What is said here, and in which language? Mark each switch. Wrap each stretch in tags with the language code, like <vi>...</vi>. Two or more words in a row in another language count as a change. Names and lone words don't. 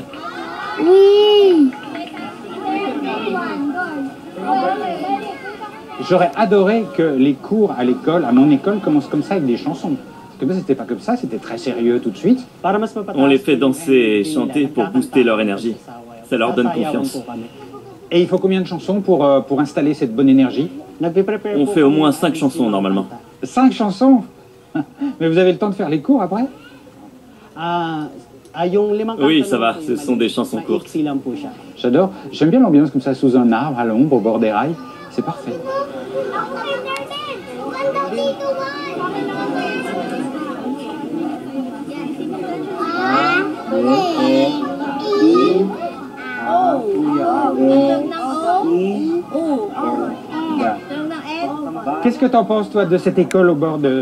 <fr>Oui. J'aurais adoré que les cours à l'école, à mon école, commencent comme ça avec des chansons. Parce que moi, c'était pas comme ça, c'était très sérieux tout de suite.</fr> <tl>Para mas mapataas</tl> <fr>On les fait</fr> <tl>po yung</tl> <fr>danser et</fr> <tl>energy</tl> <fr>chanter</fr> <tl>nila,</tl> <fr>pour booster leur énergie. Ça leur donne</fr> <tl>Sasayawan</tl> <fr>confiance.</fr> <tl>po kami.</tl> <fr>Et il faut combien de chansons pour installer cette bonne énergie?</fr> <tl>Nagpe-prepare</tl> <fr>On</fr> <tl>po</tl> <fr>fait au</fr> <tl>kami</tl> <fr>moins</fr> <tl>ng</tl> <fr>5 chansons normalement. 5 chansons? Mais vous avez le temps de faire les cours après?</fr> <tl>Yung limang</tl> <fr>Oui,</fr> <tl>kanta</tl> <fr>ça va,</fr> <tl>lang po</tl> <fr>ce</fr> <tl>yung</tl> <fr>sont des</fr> <tl>maliit.</tl> <fr>chansons courtes.</fr> <tl>Maiksi lang po siya.</tl> <fr>J'adore. J'aime bien l'ambiance comme ça, sous un arbre, à l'ombre, au bord des rails. C'est parfait. Qu'est-ce que t'en penses, toi, de cette école au bord de...</fr>